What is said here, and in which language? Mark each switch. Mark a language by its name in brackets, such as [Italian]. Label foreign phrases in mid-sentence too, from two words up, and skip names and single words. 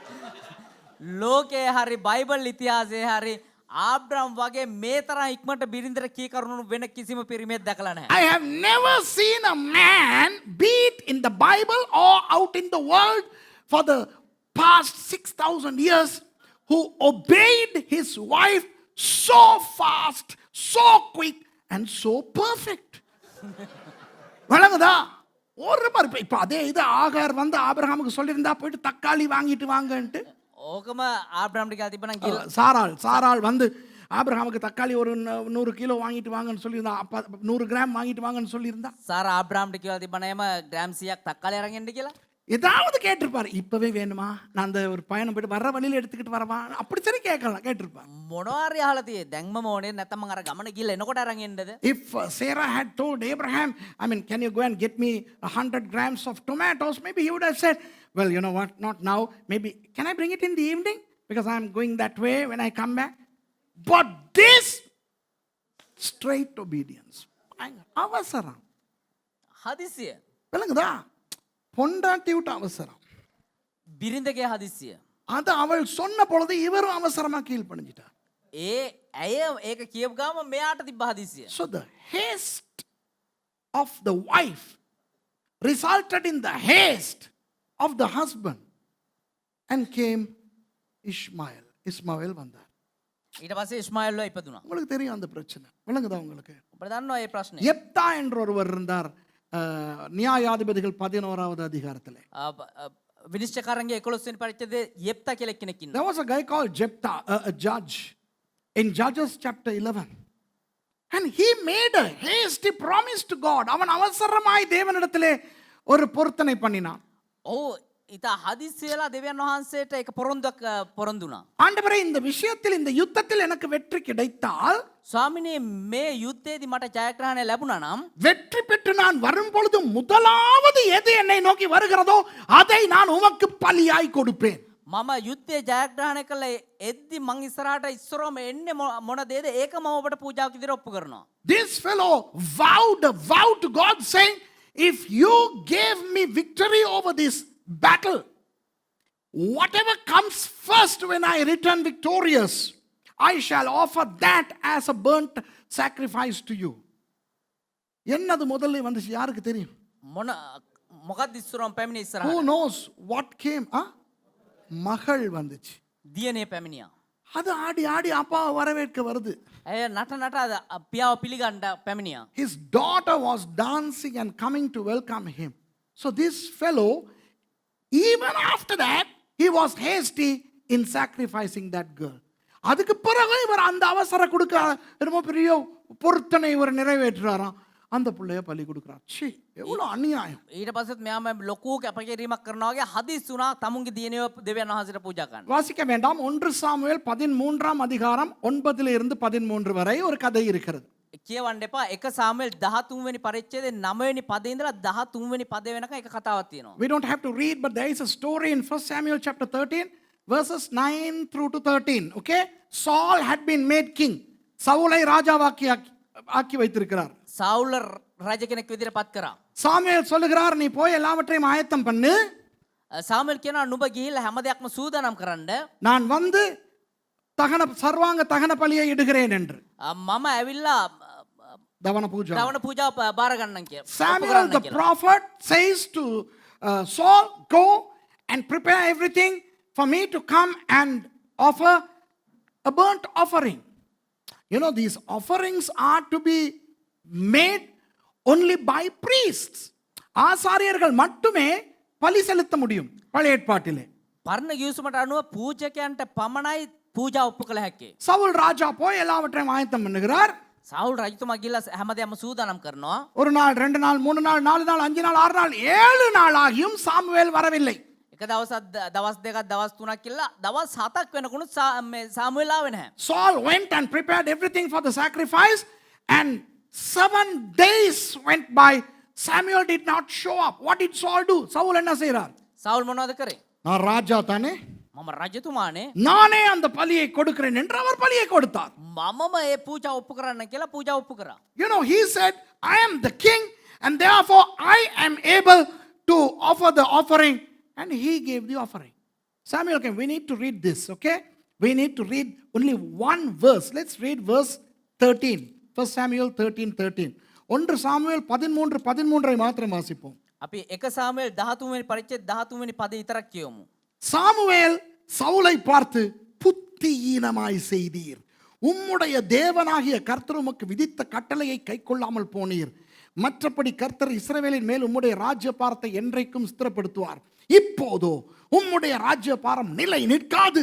[Sinhala] ලෝකයේ හරි බයිබල් ඉතිහාසයේ හරි ආබ්‍රහම් වගේ මේ තරම් ඉක්මනට බිරිඳට කී කරුණු වෙන කිසිම පිරිමියෙක් දැකලා නැහැ. [English] I have never seen a man, be it in the Bible or out in the world for the past 6,000 years, who obeyed his wife so fast, so quick and so perfect. [Tamil] வழங்குதா? ஒரு மாதிரி இப்ப அதே இது ஆகார் வந்து ஆபிரகாமுக்கு சொல்லியிருந்தா போயிட்டு தக்காளி வாங்கிட்டு வாங்கன்ட்டு, [Sinhala] ඕකම ආබ්‍රහම්ට කියලා තිබ්බනම් කියලා [Tamil] சாராள் வந்து ஆபிரகாமுக்கு தக்காளி ஒரு 100 கிலோ வாங்கிட்டு வாங்கன்னு சொல்லியிருந்தா, 100 கிராம் வாங்கிட்டு வாங்கன்னு சொல்லியிருந்தா, [Sinhala] සාරා ආබ්‍රහම්ට කියලා තිබ්බනම් එම ග්‍රෑම් 100ක් තක්කාලි අරන් එන්න කියලා. [Tamil] ஏதாவது கேட்டிருப்பாரு. இப்பவே வேணுமா, நான் அந்த ஒரு பயணம் போயிட்டு வர்ற வழியில எடுத்துக்கிட்டு வரவா, அப்படி சரி கேட்கலாம், கேட்டிருப்பாரு. [Sinhala] මොනවාරි අහලා තියෙයි. දැන්ම ඕනේ නැත්නම් මම අර ගමන ගිහලා එනකොට අරන් එන්නද? [English] If Sarah had told Abraham, I mean, can you go and get me 100 grams of tomatoes, maybe he would have said, well, you know what, not now, maybe can I bring it in the evening because I'm going that way when I come back. But this straight obedience, [Tamil] அவசரம். [Sinhala] හදිසිය. [Tamil] விளங்குதா? பொண்டாட்டி விட்டு அவசரம். [Sinhala] බිරිඳගේ හදිසිය. [Tamil] அது அவள் சொன்ன பொழுது இவரும் அவசரமா கீழ்ப்படிஞ்சிட்டார். [Sinhala] ඇය ඒක කියපු ගාම මෙයාට තිබ්බ හදිසිය. [English] So the haste of the wife resulted in the haste of the husband and came Ishmael. [Tamil] இஸ்மாவேல் வந்தார். [Sinhala] ඊට පස්සේ ඉස්මායිල්ව ඉපදුනා. [Tamil] உங்களுக்கு தெரியும் அந்த பிரச்சனை. விளங்குதா உங்களுக்கு? [Sinhala] ඔබ දන්නවා මේ ප්‍රශ්නේ. [Tamil] யெப்தா என்ற ஒருவர் இருந்தார், நியாயாதிபதிகள் 11வது அதிகாரத்திலே. [Sinhala] විනිශ්චයකාරන්ගේ 11 වෙනි පරිච්ඡේදයේ යෙප්තා කියලා කෙනෙක් ඉන්නවා. [English] There was a guy called Jephthah, a judge in Judges chapter 11. And he made a hasty promise to God. [Tamil] அவன் அவசரமாய் தேவனிடத்திலே ஒரு பொருத்தனை பண்ணினான். [Sinhala] ඔව් ඉතා හදිස්සියලා දෙවියන් වහන්සේට ඒක පොරොන්දුවක් පොරොන්දුනා. [Tamil] ஆண்டவரே, இந்த விஷயத்தில் இந்த யுத்தத்தில் எனக்கு வெற்றி கிடைத்தால், [Sinhala] ස්වාමිනේ මේ යුද්ධයේදී මට ජයග්‍රහණය ලැබුණා නම් [Tamil] வெற்றி பெற்று நான் வரும் பொழுது முதலாவது எது என்னை நோக்கி வருகிறதோ அதை நான் உமக்கு பலியாய் கொடுப்பேன். [Sinhala] මම යුද්ධයේ ජයග්‍රහණය කළ එද්දි මං ඉස්සරහට ඉස්සරවම එන්නේ මොන දේද ඒක මම ඔබට පූජාවක් විදිහට ඔප්පු කරනවා. [English] This fellow vowed a vow to God saying, if you gave me victory over this battle, whatever comes first when I return victorious, I shall offer that as a burnt sacrifice to you. [Tamil] என்னது முதல்ல வந்துச்சு யாருக்கு தெரியும்? [Sinhala] මොකක්ද ඉස්සරවම පැමිණි ඉස්සරහට? [English] Who knows what came? [Tamil] மகள் வந்துச்சு. [Sinhala] දියනේ පැමිණියා. [Tamil] அது ஆடி ஆடி அப்பா வரவேற்க வருது. [Sinhala] ඇය නට නට පියාව පිළිගන්න පැමිණියා. [English] His daughter was dancing and coming to welcome him. So this fellow, even after that, he was hasty in sacrificing that girl. [Tamil] அதுக்கு பிறகு இவர் அந்த அவசர கொடுக்க ரொம்ப பெரிய பொருத்தனை இவர் நிறைவேற்றுறாராம். அந்த பிள்ளைய பலி கொடுக்குறார். ச்சீ, எவ்வளோ அநியாயம். [Sinhala] ඊට පස්සෙත් මෙයාම ලොකු කැපකිරීමක් කරනවා වගේ හදිස් වුණා තමුන්ගේ දියණියව දෙවියන් වහන්සේට පූජා කරන්න. [Tamil] வாசிக்க வேண்டாம். 1 சாமுவேல் 13ஆம் அதிகாரம் 9 13 வரை ஒரு கதை இருக்கிறது. [Sinhala] කියවන්න එපා. 1 සාමුවෙල් 13 වෙනි පරිච්ඡේදයේ 9 වෙනි පදේ ඉඳලා 13 වෙනි පදේ වෙනකන් එක කතාවක් තියෙනවා. [English] We don't have to read, but there is a story in 1 Samuel chapter 13, verses 9 through to 13. Okay? Saul had been made king. [Tamil] சவுலை ராஜாவாக்கி ஆக்கி வைத்திருக்கிறார். [Sinhala] සාවුල රජ කෙනෙක් විදිහට පත් කරා. [Tamil] சாமுவேல் சொல்லுகிறார், நீ போய் எல்லாவற்றையும் ஆயத்தம் பண்ணு. [Sinhala] සාමුවෙල් කියනවා නුඹ ගිහිල්ලා හැම දෙයක්ම සූදානම් කරන්න. [Tamil] நான் வந்து சர்வாங்க தகன பலியை இடுகிறேன் என்று. [Sinhala] මම ඇවිල්ලා දවන පූජා. දවන පූජාව බාර ගන්නම් කියලා. [English] Samuel the prophet says to Saul, go and prepare everything for me to come and offer a burnt offering. You know, these offerings are to be made only by priests. [Tamil] ஆசாரியர்கள் மட்டுமே பலி செலுத்த முடியும் பழைய ஏற்பாட்டிலே. [Sinhala] පරණ ගිවිසුමට අනුව පූජකයන්ට පමණයි පූජා ඔප්පු කළ හැකි. [Tamil] சவுல் ராஜா போய் எல்லாவற்றையும் ஆயத்தம் பண்ணுகிறார். [Sinhala] සාවුල් රජතුමා ගිහිල්ලා හැම දෙයක්ම සූදානම් කරනවා. [Tamil] ஒரு நாள், 2 நாள், 3 நாள், 4 நாள், 5 நாள், 6 நாள், 7 நாள் ஆகியும் சாமுவேல் வரவில்லை. [Sinhala] එක දවසක් දවස් දෙකක් දවස් තුනක් කියලා දවස් 7ක් වෙනකුණු සාමුවෙල් ආවේ නැහැ. [English] Saul went and prepared everything for the sacrifice, and 7 days went by. Samuel did not show up. What did Saul do? Saul [Tamil] என்ன செய்றார்? [Sinhala] සාවුල් මොනවද කරේ? [Tamil] நான் ராஜா தானே, [Sinhala] මම රජතුමානේ [Tamil] நானே அந்த பலியை கொடுக்கிறேன் என்று அவர் பலியை கொடுத்தார். [Sinhala] මමම ඒ පූජා ඔප්පු කරන්න කියලා පූජා ඔප්පු කරා. [English] You know, he said, I am the king and therefore I am able to offer the offering, and he gave the offering. Samuel came. We need to read this, okay? We need to read only one verse. Let's read verse 13. 1 Samuel 13:13. [Tamil] 1 சாமுவேல் 13:13 மாத்திரம் வாசிப்போம். [Sinhala] අපි 1 සාමුවෙල් 13 වෙනි පරිච්ඡේද 13 වෙනි පදේ විතරක් කියවමු. [Tamil] சாமுவேல் சவுலை பார்த்து, புத்தியீனமாய் செய்தீர், உம்முடைய தேவனாகிய கர்த்தர் உமக்கு விதித்த கட்டளையை கைக்கொள்ளாமல் போனீர். மற்றபடி கர்த்தர் இஸ்ரவேலின் மேல் உம்முடைய ராஜ்யபாரத்தை என்றைக்கும் ஸ்திரப்படுத்துவார். இப்போதோ உம்முடைய ராஜ்யபாரம் நிலை நிற்காது.